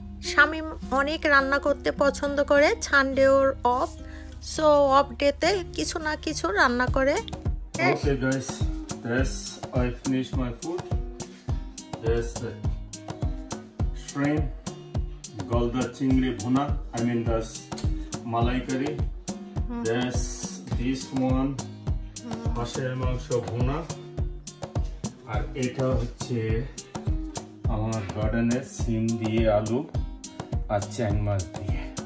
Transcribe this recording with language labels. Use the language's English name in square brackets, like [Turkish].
[Bangla] শামীম অনেক রান্না করতে পছন্দ করে, Sunday or of, so of ডেতে কিছু না কিছু রান্না করে। [English] Okay guys, this I finished my food. There's the shrimp, golda chingri bhuna, I mean this malai curry. There's this one, [Bangla] হাঁসের মাংস ভুনা, আর এটা হচ্ছে আমার গার্ডেনের সিম দিয়ে আলু আর চ্যাং মাছ দিয়ে।